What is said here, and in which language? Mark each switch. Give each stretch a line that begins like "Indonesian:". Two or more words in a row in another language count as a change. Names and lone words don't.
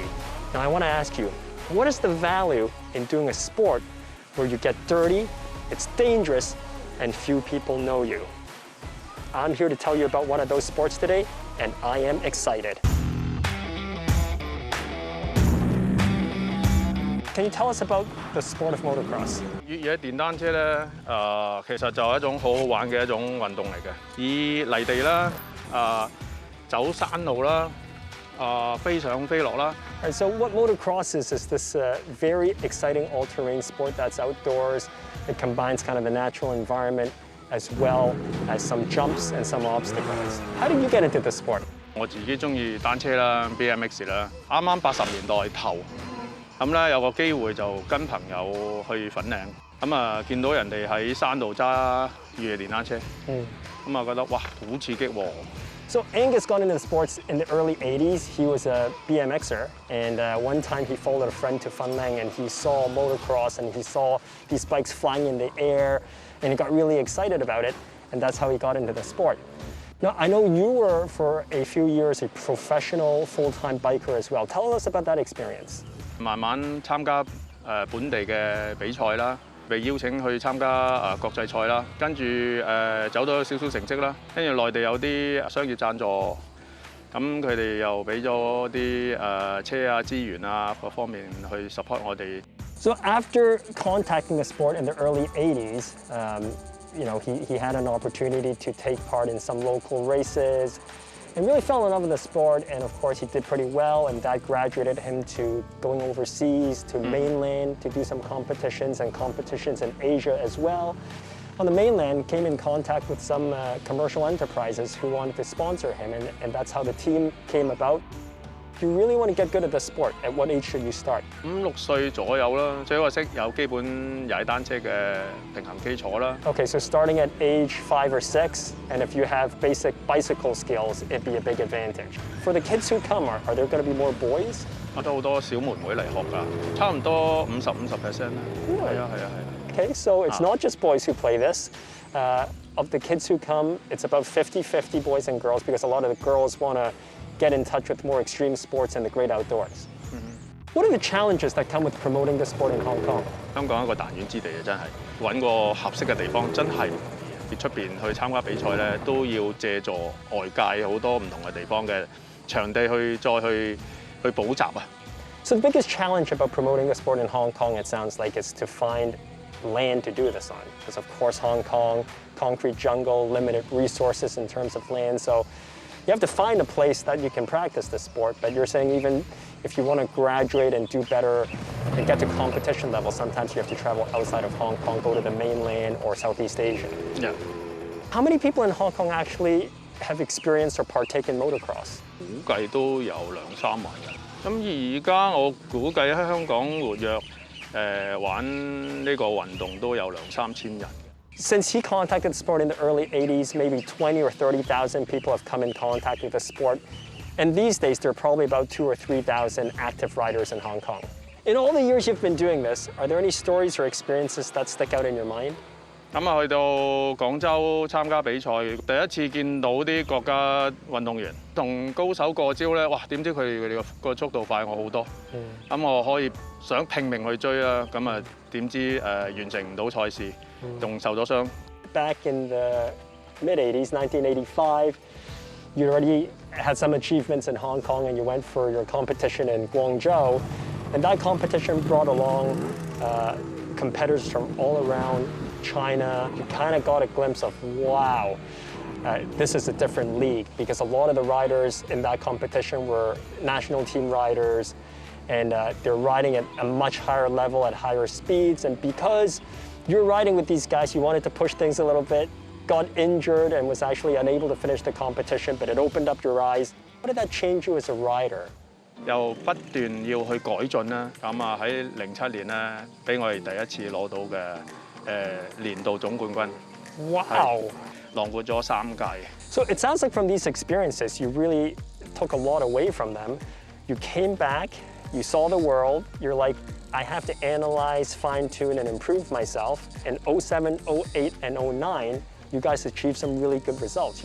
English: Now I want to ask you, what is the value in doing a sport where you get dirty, it's dangerous, and few people know you? I'm here to tell you about one of those sports today, and I am excited. Can you tell us about the sport of motocross?
Cantonese: 越野電單車咧，其實就係一種好好玩嘅一種運動嚟嘅，以泥地啦，走山路啦，飛上飛落啦。
English: All right, so what motocross is this very exciting all-terrain sport that's outdoors. It combines kind of the natural environment as well as some jumps and some obstacles. How did you get into this sport?
Cantonese: 我自己中意單車啦 ，BMX 啦，啱啱80年代頭。咁咧有個機會就跟朋友去粉嶺，咁見到人哋喺山度揸越野電單車，咁覺得哇好刺激喎！
English: So Angus got into sports in the early 80s. He was a BMXer, and one time he followed a friend to Fanlang and he saw motocross and he saw these bikes flying in the air and he got really excited about it, and that's how he got into the sport. Now, I know you were for a few years a professional full-time biker as well. Tell us about that experience.
Cantonese: 慢慢參加本地嘅比賽啦，被邀請去參加國際賽啦，跟住走到少少成績啦，跟住內地有啲商業贊助，咁佢哋又俾咗啲車啊資源啊各方面去 support 我哋。
English: So after contacting the sport in the early 80s, you know, he had an opportunity to take part in some local races. And really fell in love with the sport, and of course he did pretty well, and that graduated him to going overseas, to mainland, to do some competitions and competitions in Asia as well. On the mainland, came in contact with some commercial enterprises who wanted to sponsor him, and that's how the team came about. If you really want to get good at the sport, at what age should you start?
Cantonese: 5、6 歲左右啦，最好係識有基本踩單車嘅平衡基礎啦。
English: Okay, so starting at age 5 or 6, and if you have basic bicycle skills, it'd be a big advantage. For the kids who come, are there going to be more boys?
Cantonese: 我都好多小妹妹嚟學㗎，差唔多50% 啦。係啊。
English: Okay, so it's not just boys who play this. Of the kids who come, it's about 50-50 boys and girls, because a lot of the girls want to get in touch with more extreme sports and the great outdoors. What are the challenges that come with promoting the sport in Hong Kong?
Cantonese: 香港一個彈丸之地啊，真係揾個合適嘅地方真係唔易。出邊去參加比賽咧，都要借助外界好多唔同嘅地方嘅場地去補習啊。
English: So the biggest challenge about promoting the sport in Hong Kong, it sounds like, is to find land to do this on. Because of course Hong Kong, concrete jungle, limited resources in terms of land. So you have to find a place that you can practice the sport, but you're saying even if you want to graduate and do better and get to competition level, sometimes you have to travel outside of Hong Kong, go to the mainland or Southeast Asia. Yeah. How many people in Hong Kong actually have experienced or partake in motocross?
Cantonese: 估計都有2、3萬人。咁而家我估計喺香港活躍玩呢個運動都有2、3千人。
English: Since he contacted the sport in the early 80s, maybe 20 or 30,000 people have come in contact with the sport. And these days, there are probably about 2,000 or 3,000 active riders in Hong Kong. In all the years you've been doing this, are there any stories or experiences that stick out in your mind?
Cantonese: 咁去到廣州參加比賽，第一次見到啲國家運動員同高手過招咧，哇！點知佢哋個速度快我好多，咁我可以想拼命去追啦，咁點知完成唔到賽事，仲受咗傷。
English: Back in the mid-80s, 1985, you already had some achievements in Hong Kong, and you went for your competition in Guangzhou, and that competition brought along competitors from all around China. You kind of got a glimpse of, wow, this is a different league, because a lot of the riders in that competition were national team riders, and they're riding at a much higher level at higher speeds. And because you're riding with these guys, you wanted to push things a little bit, got injured and was actually unable to finish the competition, but it opened up your eyes. How did that change you as a rider?
Cantonese: 又不斷要去改進啦，咁喺07年咧，俾我哋第一次攞到嘅年度總冠軍。
English: Wow!
Cantonese: 囊括咗3屆。
English: So it sounds like from these experiences, you really took a lot away from them. You came back, you saw the world, you're like, I have to analyze, fine-tune, and improve myself. In 07, 08, and 09, you guys achieved some really good results.